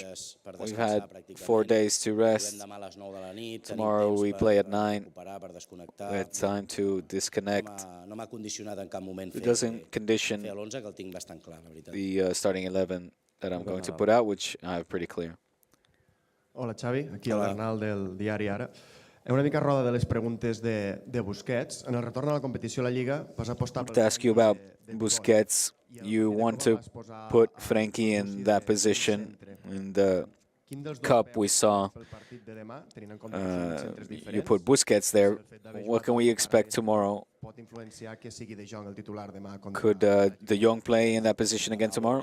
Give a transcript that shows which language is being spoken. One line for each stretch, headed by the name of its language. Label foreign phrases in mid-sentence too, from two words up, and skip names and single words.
English: We've had 4 days to rest. Tomorrow we play at 9. We had time to disconnect. It doesn't condition the starting 11 that I'm going to put out, which I have pretty clear.
Catalan: Hola, Xavi. Aquí el Bernal del diari Ara. Una mica roda de les preguntes de Busquets. En el retorn a la competició a la Lliga vas apostar...
English: To ask you about Busquets, you want to put Frenkie in that position. In the Cup we saw you put Busquets there. What can we expect tomorrow? Could De Jong play in that position again tomorrow?